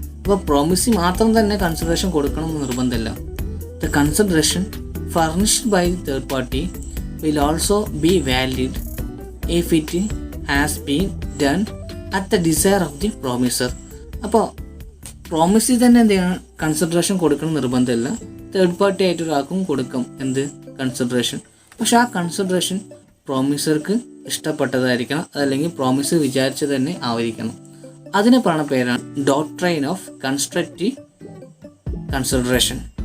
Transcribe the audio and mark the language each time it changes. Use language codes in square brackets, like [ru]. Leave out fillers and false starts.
[ml] അപ്പോൾ promisee മാത്രം തന്നെ കൺസിഡറേഷൻ കൊടുക്കണം എന്ന് നിർബന്ധമില്ല. [en] The consideration furnished by the third party will also be valid if it has been done at the desire of the promiser. [ml] അപ്പോൾ പ്രോമിസിൽ തന്നെ എന്ത് ചെയ്യണം? കൺസിഡറേഷൻ കൊടുക്കണം നിർബന്ധമില്ല. തേർഡ് പാർട്ടി ആയിട്ട് ഒരാൾക്കും കൊടുക്കാം എന്ത് കൺസിഡറേഷൻ. പക്ഷെ ആ കൺസിഡറേഷൻ പ്രോമിസർക്ക് ഇഷ്ടപ്പെട്ടതായിരിക്കണം, അതല്ലെങ്കിൽ പ്രോമിസ് വിചാരിച്ചത് തന്നെ ആയിരിക്കണം. അതിന് പറഞ്ഞ പേരാണ് ഡോക്ട്രൈൻ ഓഫ് കൺസ്ട്രക്റ്റീവ് കൺസിഡറേഷൻ.